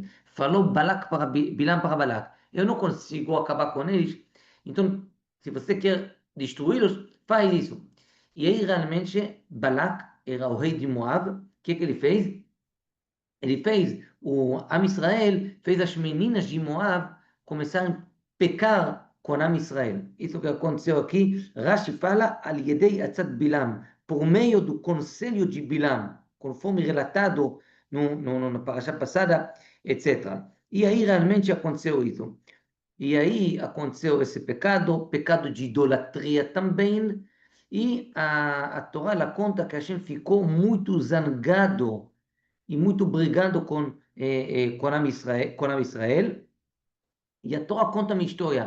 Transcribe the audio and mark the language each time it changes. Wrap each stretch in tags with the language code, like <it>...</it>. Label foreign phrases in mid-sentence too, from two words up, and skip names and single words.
<pt>Falou Balak para Bilam para Balak: eu não consigo acabar com eles, então se você quer destruí-los, faz isso. E aí realmente Balak era o rei de Moab. O que ele fez? Ele fez, o Am Israel fez as meninas de Moab começarem a pecar com Am Israel. Isso que aconteceu aqui, Rashi fala,</pt> <he>על ידי עצת בלעם,</he> <pt>por meio do conselho de Bilam, conforme relatado na parasha passada, etc. E aí realmente aconteceu isso. E aí aconteceu esse pecado de idolatria também, e a Torá ela conta que a gente ficou muito zangado e muito brigado com Am Israel, E a Torá conta uma história.</pt>